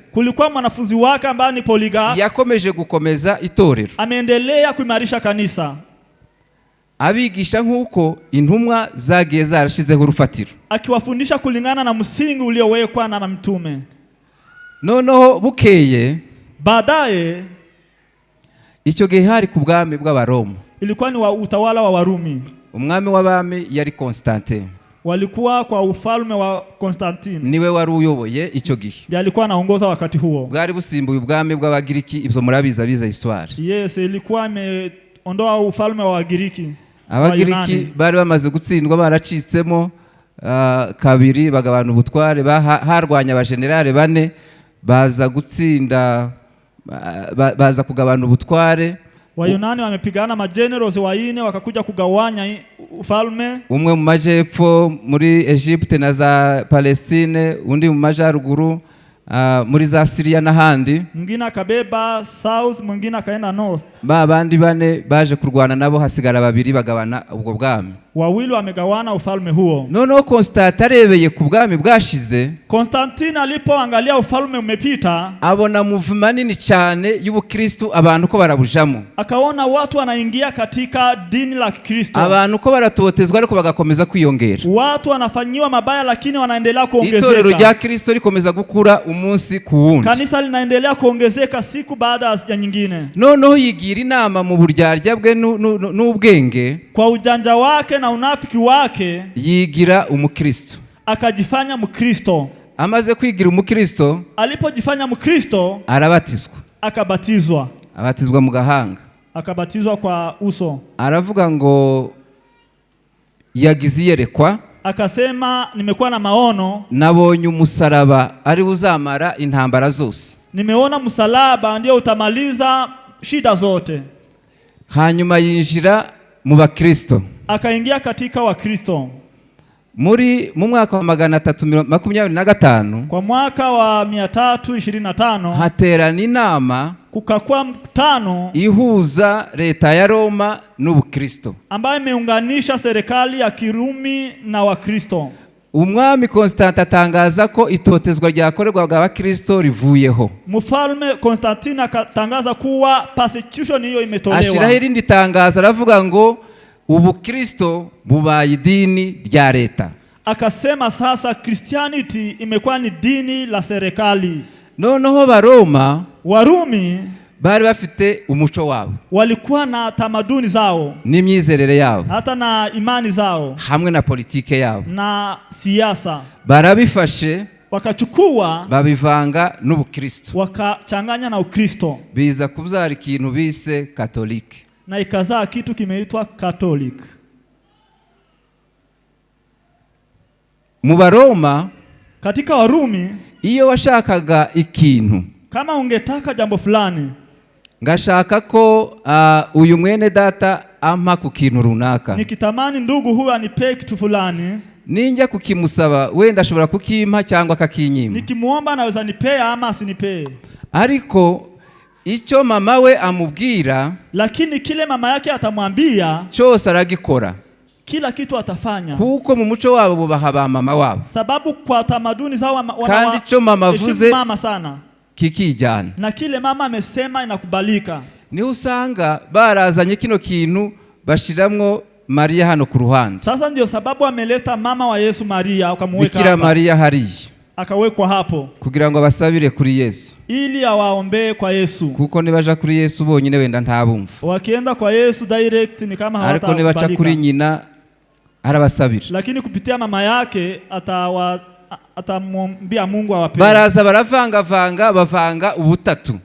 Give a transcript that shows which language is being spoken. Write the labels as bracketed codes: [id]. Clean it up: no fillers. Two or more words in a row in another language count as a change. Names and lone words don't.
[sw] Kulikuwa mwanafunzi wake ambaye ni Poligape. [rw] Yakomeje gukomeza itorero. [sw] Ameendelea kuimarisha kanisa. [rw] Abigisha nkuko intumwa zagiye zarashizeho urufatiro. [sw] Akiwafundisha kulingana na msingi uliowekwa na mitume. [rw] Noneho bukeye, [sw] baadaye [rw] icyo gihe hari ku bwami bw'abaroma. [sw] Ilikuwa ni utawala wa Warumi. [rw] Umwami w'abami yari Constantine. [sw] Walikuwa kwa ufalme wa Constantine. [rw] Niwe wari uyoboye icyo gihe. [sw] Ndiye alikuwa anaongoza wakati huo. [rw] Bwari busimbuye ubwami bw'Abagiriki, ibyo murabiza histoire. [sw] Yes, ilikuwa imeondoa ufalme wa Wagiriki. [rw] Abagiriki bari bamaze gutsindwa, baracitsemo kabiri, bagabana ubutware, harwanya abajenerale 4 baza gutsinda, baza kugabana ubutware. [sw] Wayunani wamepigana magenerals 4 wakakuja kugawanya ufalme. [rw] Umwe mu majepfo muri Egypte na za Palestine, undi mu majaruguru muri za Syria n'ahandi. [sw] Mwingine akabeba south, mwingine akaenda north. [rw] Bandi 4 baje kurwana nabo, hasigara 2 bagabana ubwo bwami. [sw] Wawili wamegawana ufalme huo. [rw] Noneho Constantine arebeye ku bwami bwashize. [sw] Constantine alipoangalia ufalme umepita, [rw] abona movement nini cyane y'ubukristo, abantu ko barabujamo. [sw] Akaona watu wanaingia katika dini la Kristo. [rw] Abantu ko baratotezwa ariko bagakomeza kwiyongera. [sw] Watu wanafanyiwa mabaya lakini wanaendelea kuongezeka. [rw] Itorero rya Kristo rikomeza gukura umunsi ku wundi. [sw] Kanisa linaendelea kuongezeka siku baada ya nyingine. [rw] Noneho yigira inama mu buryarya bwe n'ubwenge, [sw] kwa ujanja wake na unafiki wake, [rw] yigira umukristo. [sw] Akajifanya mkristo. [rw] Amaze kwigira umukristo, [sw] alipojifanya mkristo, [rw] arabatizwa. [sw] Akabatizwa. [rw] Abatizwa mu gahanga. [sw] Akabatizwa kwa uso. [rw] Aravuga ngo yagize iyerekwa. [sw] Akasema nimekuwa na maono. [rw] Nabonye umusaraba ari uzamara intambara zose. [sw] Nimeona msalaba ndio utamaliza shida zote. [rw] Hanyuma yinjira mu bakristo. [sw] Akaingia katika wakristo. [rw] Mu mwaka wa 325, [sw] kwa mwaka wa 325, [rw] haterana inama, [sw] kukakuwa mkutano [rw] ihuza leta ya Roma n'ubukristo, [sw] ambaye imeunganisha serikali ya Kirumi na wakristo. [rw] Umwami Constantine atangaza ko itotezwa ryakorerwaga abakristo rivuyeho. [sw] Mfalme Constantine akatangaza kuwa persecution hiyo imetolewa. [rw] Ashiraho irindi tangazo, aravuga ngo ubukristo bubaye idini rya leta. [sw] Akasema sasa Christianity imekuwa ni dini la serikali. [rw] Noneho Warumi bari bafite umuco wabo. [sw] Walikuwa na tamaduni zao, [rw] n'imyizerere yabo, [sw] hata na imani zao, [rw] hamwe na politike yabo [sw] na siasa. [rw] Barabifashe, [sw] wakachukua, [rw] babivanga n'ubukristo, [sw] wakachanganya na ukristo, [rw] biza kubyara ikintu bise Katolike, [sw] na ikazaa kitu kimeitwa Catholic. [rw] Mu Baroma, [sw] katika Warumi, [rw] iyo washakaga ikintu, [sw] kama ungetaka jambo fulani, [rw] ngashaka ko uyu mwene data ampa ku kintu runaka, [sw] nikitamani ndugu huyu anipe kitu fulani, [rw] ninjya kukimusaba wenda ashobora kukimpa cyangwa akakinyima, [sw] nikimuomba naweza nipea ama asinipee. [rw] Ariko icyo mama we amubwira, [sw] lakini kile mama yake atamwambia, [rw] cyose aragikora. [sw] Kila kitu atafanya. [rw] Kuko mu muco wabo bubaha ba mama wabo. [sw] Sababu kwa tamaduni zao [rw] kandi cyo mama avuze [sw] mama sana [rw] kikijyana. [sw] Na kile mama amesema inakubalika. [rw] Ni usanga barazanye kino kintu bashiramwo Maria hano ku ruhande. [sw] Sasa ndio sababu ameleta mama wa Yesu Maria akamweka hapa. [rw] Bikira Maria hariya. [sw] Akawekwa hapo [rw] kugira ngo basabire kuri Yesu, [sw] ili awaombe kwa Yesu. [rw] Kuko nibaja kuri Yesu bonyine wenda ntabumva. [sw] Wakienda kwa Yesu direct ni kama hawatakubalika. [rw] Ariko nibaca kuri nyina arabasabira. [sw] Lakini kupitia mama yake atamwambia Mungu awape. [rw] Baraza baravanga bavanga ubutatu.